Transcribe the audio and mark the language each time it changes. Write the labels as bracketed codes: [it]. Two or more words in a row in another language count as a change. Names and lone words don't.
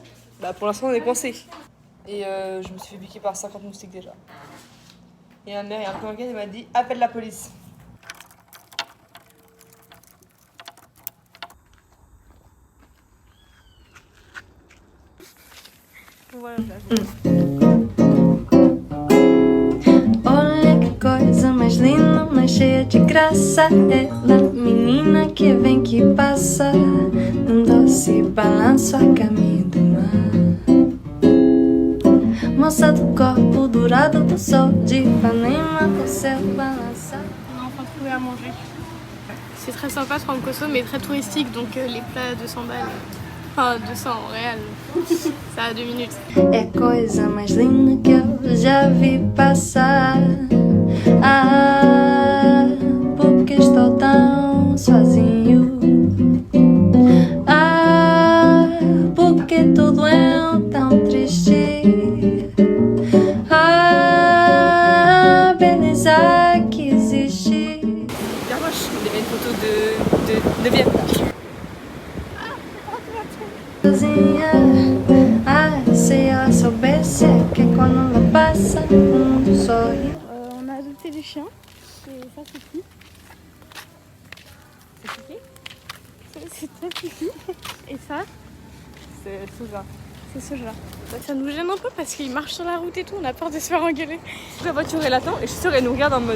[fr] Bah pour l'instant on est coincé. Et je me suis fait piquer par 50 moustiques déjà. Et ma mère, il y a un peu elle m'a dit appelle la police. Voilà, [pt] Olha que coisa mais linda, mais cheia de graça. Ela, menina que vem que passa, num doce balanço a caminho do mar. Moça do corpo dourado do sol de Ipanema, o céu balançar. [fr] On a enfin trouvé à manger. C'est très sympa, Trancoso, mais très touristique, donc les plats à 200 balles. Enfin, 200 en réel. Ça a 2 minutes. [pt] É coisa mais linda que eu já vi passar. Ah, porque estou tão sozinho. Ah, porque tudo é tão triste. Ah, beleza que existe. [fr] Bien moche, on dirait une photo de 9e là. [pt] Sozinha. Ah, se ela soubesse que quando ela passa, o mundo sorri. [fr] On a adopté des chiens. Et ça, c'est qui? C'est toi, Kiki. Et ça, C'est Souza. c'est ce genre. Ça nous gêne un peu parce qu'il marche sur la route et tout, on a peur de se faire engueuler. La voiture elle attend et je suis sûre elle nous regarde en mode...